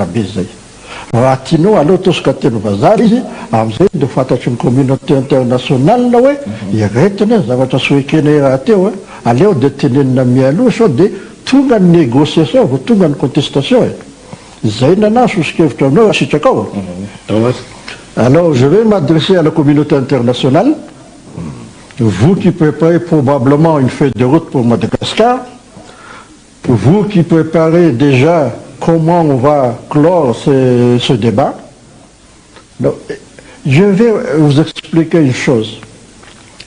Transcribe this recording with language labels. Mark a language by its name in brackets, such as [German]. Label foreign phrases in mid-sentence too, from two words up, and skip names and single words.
[Malagasy] be zay raha tianao aleo tosika teny vazaha izy amin'izay dia fantatry ny [French] communauté internationale [Malagasy] hoe iretina zavatra soekena raha teo aleo dia tenenina mialoha sao dia tonga ny négociation vo tonga ny contestation zay nana sosikevitra aminao asitraka ao [French] alors je vais m'adresser à la communauté internationale. Vous qui préparez probablement une feuille de route pour Madagascar, vous qui préparez déjà comment on va clore ce débat, donc, je vais vous expliquer une chose.